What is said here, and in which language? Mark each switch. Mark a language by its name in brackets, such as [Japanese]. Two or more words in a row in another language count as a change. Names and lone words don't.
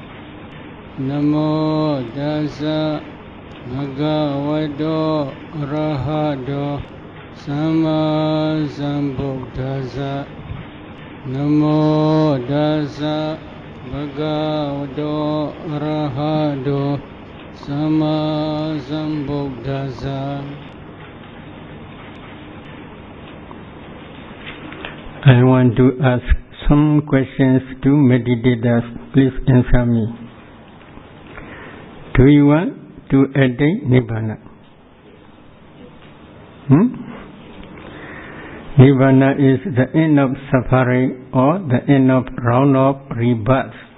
[Pali] Namo tassa bhagavato arahato samma sambuddhassa. Namo tassa bhagavato arahato samma sambuddhassa. [English] I want to ask some questions to meditators. Please answer me. Do you want to attain Nibbana? Nibbana is the end of suffering or the end of round of rebirth.